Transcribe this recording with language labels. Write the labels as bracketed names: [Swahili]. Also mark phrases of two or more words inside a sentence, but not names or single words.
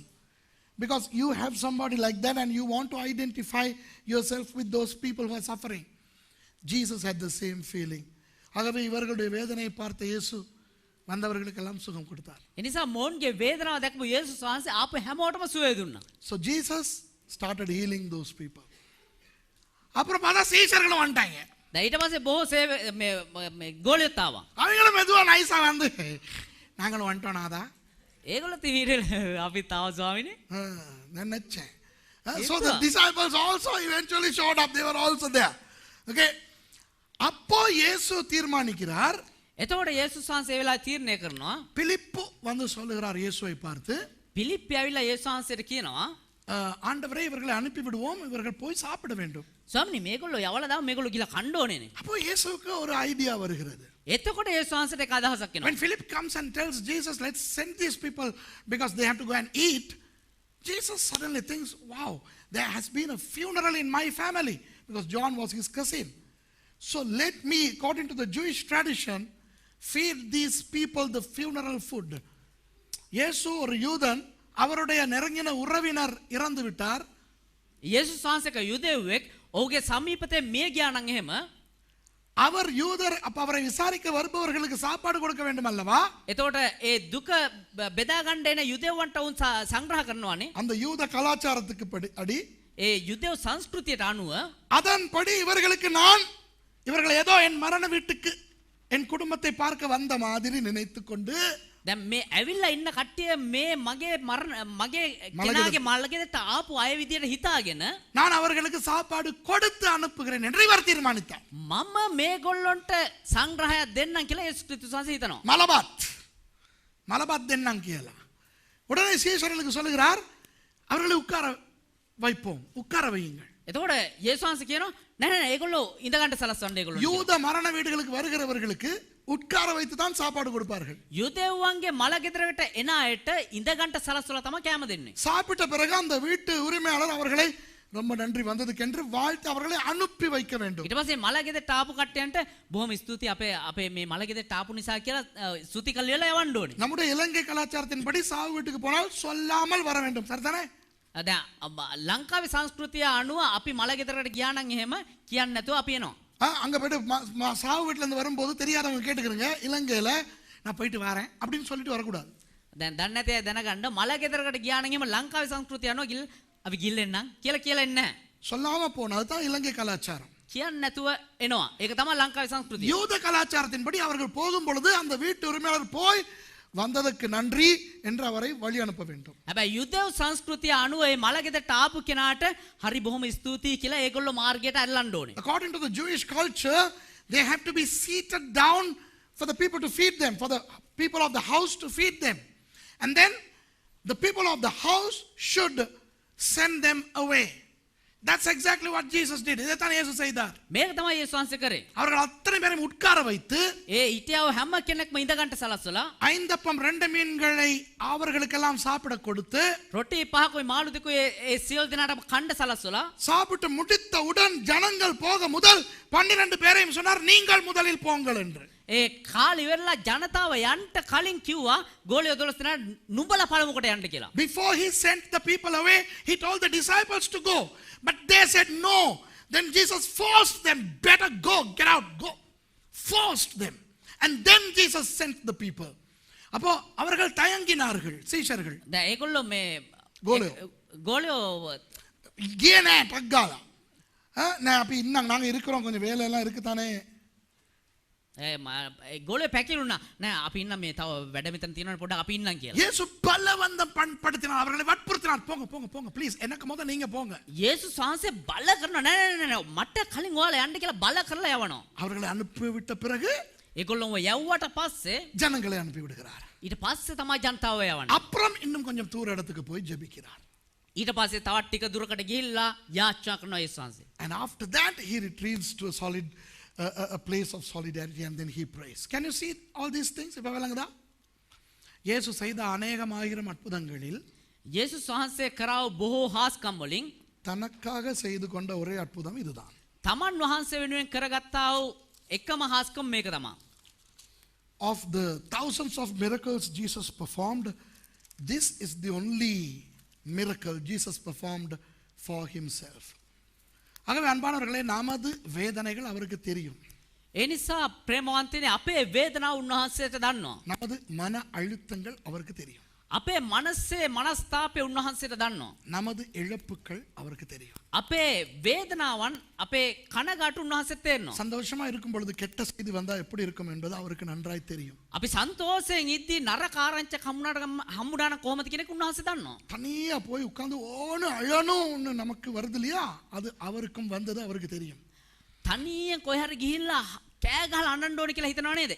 [English] Because you have somebody like that and you want to identify yourself with those people who are suffering. Jesus had the same feeling. [Tamil] ஆகவே இவர்களுடைய வேதனையை பார்த்த இயேசு வந்தவர்களுக்கெல்லாம் சுகம் கொடுத்தார். [Sinhala] එනිසා මොවුන්ගේ වේදනාව දැකපු යේසුස් වහන්සේ ආපු හැමෝටම සුවය දුන්නා. [English] So Jesus started healing those people. [Tamil] அப்புறம் பார்த்தா சீஷர்களும் வந்துட்டாங்க. [Sinhala] දැන් ඊට පස්සේ බොහෝ මේ ගෝලියොත් ආවා. [Tamil] அவங்களும் மெதுவா நைஸா வந்து நாங்களும் வந்துட்டோம் நாதா. [Sinhala] ඒගොල්ලෝ තීරේ අපි තාව ස්වාමීනි. [Tamil] நினைச்சேன். [English] So the disciples also eventually showed up. They were also there. [Tamil] Okay. அப்போ இயேசு தீர்மானிக்கிறார். [Sinhala] එතකොට යේසුස් වහන්සේ ඒ වෙලාවේ තීරණය කරනවා. [Tamil] பிலிப்பு வந்து சொல்லுகிறார் இயேசுவை பார்த்து. [Sinhala] පිලිප්පි ඇවිල්ලා යේසුස් වහන්සේට කියනවා [Tamil] ஆண்டவரே இவர்களை அனுப்பி விடுவோம், இவர்கள் போய் சாப்பிட வேண்டும். [Sinhala] ස්වාමීනි මේගොල්ලෝ යවලා දාම මේගොල්ලෝ ගිහලා කන්න ඕනේනේ. [Tamil] அப்போ இயேசுவுக்கு ஒரு ஐடியா வருகிறது. [Sinhala] එතකොට යේසුස් වහන්සේට එක අදහසක් එනවා. [English] When Philip comes and tells Jesus, let's send these people because they have to go and eat, Jesus suddenly thinks, wow, there has been a funeral in my family, because John was his cousin. So let me, according to the Jewish tradition, feed these people the funeral food. [Tamil] இயேசு ஒரு யூதன், அவருடைய நெருங்கின உறவினர் இறந்து விட்டார். [Sinhala] යේසුස් වහන්සේක යුදෙව්වෙක් ඔහුගේ සමීපතේ මිය ගියා නම් එහෙම [Tamil] அவர் யூதர், அப்ப அவரை விசாரிக்க வருபவர்களுக்கு சாப்பாடு கொடுக்க வேண்டும் அல்லவா? [Sinhala] එතකොට ඒ දුක බෙදා ගන්න එන යුදෙව්වන්ට උන් සංග්‍රහ කරනවානේ. [Tamil] அந்த யூத கலாச்சாரத்துக்கு அடி [Sinhala] ඒ යුදෙව් සංස්කෘතියට අනුව [Tamil] அதன்படி இவர்கள் ஏதோ என் மரண வீட்டுக்கு என் குடும்பத்தை பார்க்க வந்த மாதிரி நினைத்துக் கொண்டு [Sinhala] දැන් මේ ඇවිල්ලා ඉන්න කට්ටිය මේ මගේ කෙනාගේ මල්ගෙදට ආපු අය විදියට හිතාගෙන [Tamil] நான் அவர்களுக்கு சாப்பாடு கொடுத்து அனுப்புகிறேன் என்று இவர் தீர்மானித்தார். [Sinhala] මම මේගොල්ලොන්ට සංග්‍රහයක් දෙන්නම් කියලා යේසුස් ක්‍රිස්තුස් වහන්සේ හිතනවා. மலபாத் தென்னாங்க කියලා. [Tamil] உடனே சீஷர்களுக்கு சொல்லுகிறார், அவர்களை உட்கார வையுங்கள். [Sinhala] එතකොට යේසුස් වහන්සේ කියනවා නෑ ඒගොල්ලෝ ඉඳ ගන්න සලස්වන්න ඒගොල්ලෝ. [Tamil] யூத மரண வீடுகளுக்கு வருகிறவர்களுக்கு உட்கார வைத்து தான் சாப்பாடு கொடுப்பார்கள். [Sinhala] யூதேවන්ගේ මල ගෙදරකට එන අයට ඉඳ ගන්න සලස්වලා තමයි කෑම දෙන්නේ. [Tamil] சாப்பிட்ட பிறகு அந்த வீட்டு உரிமையாளர் அவர்களை ரொம்ப நன்றி வந்ததுக்கு என்று வாழ்த்து அவர்களை அனுப்பி வைக்க வேண்டும். [Sinhala] ඊට පස්සේ මල ගෙදරට ආපු කට්ටියන්ට බොහොම ස්තුතියි අපේ මේ මල ගෙදරට ආපු නිසා කියලා ස්තුති කළා යවන්න ඕනේ. [Tamil] நம்முடைய இலங்கை கலாச்சாரத்தின்படி சாவு வீட்டுக்கு போனால் சொல்லாமல் வர வேண்டும். சரிதானே? [Sinhala] දැන් ලංකාවේ සංස්කෘතිය අනුව අපි මල ගෙදරකට ගියා නම් එහෙම කියන්නේ නැතුව අපි එනවා. [Tamil] அங்க போயிட்டு சாவு வீட்டுல இருந்து வரும்போது தெரியாதவங்க கேட்டுக்கிறங்க, இலங்கையில நான் போயிட்டு வரேன் அப்படின்னு சொல்லிட்டு வரக்கூடாது. [Sinhala] දැන් දන්නේ නැතේ දැනගන්න මල ගෙදරකට ගියා නම් එහෙම ලංකාවේ සංස්කෘතිය අනුව අපි ගිල්ලෙන්නම් කියලා එන්නේ නැහැ. [Tamil] சொல்லாம போனது தான் இலங்கை கலாச்சாரம். [Sinhala] කියන්නේ නැතුව එනවා. ඒක තමයි ලංකාවේ සංස්කෘතිය. [Tamil] யூத கலாச்சாரத்தின்படி அவர்கள் போகும் பொழுது அந்த வீட்டு உரிமையாளர் போய் வந்ததற்கு நன்றி என்று அவரை வழி அனுப்ப வேண்டும். [Sinhala] හැබැයි යුදෙව් සංස්කෘතිය අනුව මේ මල ගෙදරට ආපු කෙනාට හරි බොහොම ස්තුතියි කියලා ඒගොල්ලෝ මාර්ගයට අල්ලන්න ඕනේ. [English] According to the Jewish culture, they have to be seated down for the people to feed them, for the people of the house to feed them. And then the people of the house should send them away. That's exactly what Jesus did. [Tamil] இதைத்தான் இயேசு செய்தார். [Sinhala] මේක තමයි යේසුස් වහන්සේ කරේ. [Tamil] அவர்கள் அத்தனை பேரையும் உட்கார வைத்து [Sinhala] හිටියව හැම කෙනෙක්ම ඉඳ ගන්න සලස්සලා [Tamil] 5 அப்பம் 2 மீன்களை அவர்களுக்கெல்லாம் சாப்பிட கொடுத்து [Sinhala] රොටි පහකුයි මාළු දෙකුයි ඒ සියලු දෙනාටම කන්න සලස්සලා [Tamil] சாப்பிட்டு முடித்தவுடன் ஜனங்கள் போக முதல் 12 பேரையும் சொன்னார், நீங்கள் முதலில் போங்கள் என்று. [Sinhala] ඒ කාලි වෙරලා ජනතාව යන්න කලින් කිව්වා ගෝලිය 12 දෙනා නුඹලා පළමුවට යන්න කියලා. [English] Before he sent the people away, he told the disciples to go. But they said no. Then Jesus forced them, better go, get out, go. Forced them. And then Jesus sent the people. [Tamil] அப்போ அவர்கள் தயங்கினார்கள் சீஷர்கள். [Sinhala] දැන් ඒගොල්ලෝ මේ ගෝලියෝ ගියනේ ටග්ගාලා. [Tamil] நான் அப்ப இன்னும் நாங்க இருக்கிறோம், கொஞ்சம் வேலை எல்லாம் இருக்கு தானே. [Sinhala] ගෝලියෝ පැකිලුණා. නෑ අපි ඉන්න මේ තව වැඩ මෙතන තියෙනවනේ පොඩ්ඩක් අපි ඉන්නම් කියලා. [Tamil] இயேசு பலவந்தம் படுத்தினார், அவர்களை வற்புறுத்தினார், போங்க போங்க போங்க ப்ளீஸ், எனக்கு முத நீங்க போங்க. [Sinhala] යේසුස් වහන්සේ බල කරනවා නෑ මට කලින් ඔයාලා යන්න කියලා බල කරලා යවනවා. [Tamil] அவர்களை அனுப்பிவிட்ட பிறகு [Sinhala] ඒගොල්ලෝ යවුවට පස්සේ [Tamil] ஜனங்களை அனுப்பி விடுகிறார். [Sinhala] ඊට පස්සේ තමයි ජනතාව යවන්නේ. [Tamil] அப்புறம் இன்னும் கொஞ்சம் தூர இடத்துக்கு போய் ஜெபிக்கிறார். [Sinhala] ඊට පස්සේ තවත් ටික දුරකට ගිහිල්ලා යාචනා කරනවා යේසුස් වහන්සේ. [English] And after that he retreats to a place of solidarity and then he prays. Can you see all these things? [Tamil] இப்ப விளங்குதா? இயேசு செய்த அநேகமாயிரம் அற்புதங்களில் [Sinhala] යේසුස් වහන්සේ කරව බොහෝ හාස්කම් වලින් [Tamil] தனக்காக செய்து கொண்ட ஒரே அற்புதம் இதுதான். [Sinhala] තමන් වහන්සේ වෙනුවෙන් කරගත්තා වූ එකම හාස්කම් මේක තමයි. [English] Of the thousands of miracles Jesus performed, this is the only miracle Jesus performed for himself. [Tamil] ஆகவே அன்பானவர்களே, நமது வேதனைகள் அவருக்கு தெரியும். [Sinhala] ඒ නිසා ප්‍රේමවන්තයනේ අපේ වේදනාව උන්වහන්සේට දන්නවා. [Tamil] நமது மன அழுத்தங்கள் அவருக்கு தெரியும். [Sinhala] අපේ මනසේ මනස්තාපය උන්වහන්සේට දන්නවා. [Tamil] நமது இழப்புகள் அவருக்கு தெரியும். [Sinhala] අපේ වේදනාවන් අපේ කනගාටු උන්වහන්සේට තේරෙනවා. [Tamil] சந்தோஷமா இருக்கும் பொழுது கெட்ட செய்தி வந்தா எப்படி இருக்கும் என்பது அவருக்கு நன்றாய் தெரியும். [Sinhala] අපි සන්තෝෂයෙන් ඉද්දී නරක ආරංචි හම්බුනාන කොහොමද කියන එක උන්වහන්සේ දන්නවා. [Tamil] தனியா போய் உட்கார்ந்து ஓன்னு அழணும்னு நமக்கு வருது இல்லையா, அது அவருக்கும் வந்தது அவருக்கு தெரியும். [Sinhala] තනියෙන් කොහේ හරි ගිහිල්ලා කෑ ගහලා අඬන්න ඕනේ කියලා හිතනව නේද?